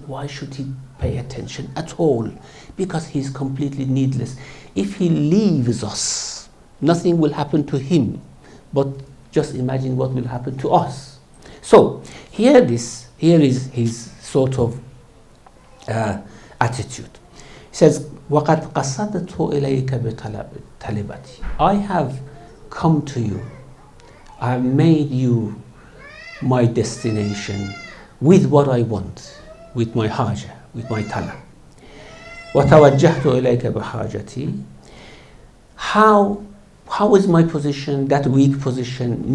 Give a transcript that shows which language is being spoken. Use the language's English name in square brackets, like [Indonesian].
[English] Why should he pay attention at all? Because he's completely needless. If he leaves us, nothing will happen to him, but just imagine what will happen to us. So here is his sort of attitude. He says, [Arabic] وَقَدْ قَصَدْتُ إِلَيْكَ بِطَلِبَتِي. [English] I have come to you. I have made you my destination with what I want, with my haja, with my talab. [Arabic] وَتَوَجَّهْتُ إِلَيْكَ بِحَاجَتِي. [English] How is my position, that weak position?